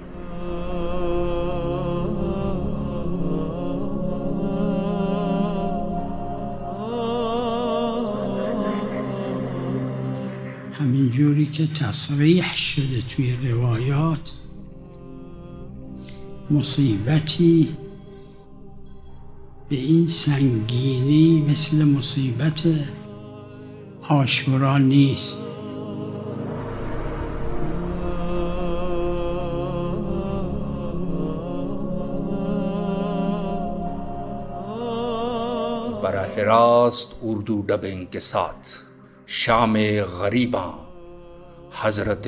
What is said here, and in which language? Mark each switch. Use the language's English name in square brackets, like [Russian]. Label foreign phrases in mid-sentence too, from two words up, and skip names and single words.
[Persian] همین جوری که تصریح شده توی روایات، مصیبتی به این سنگینی مثل مصیبت عاشورا نیست. [Urdu] براہ راست اردو ڈبنگ کے ساتھ شام غریباں حضرت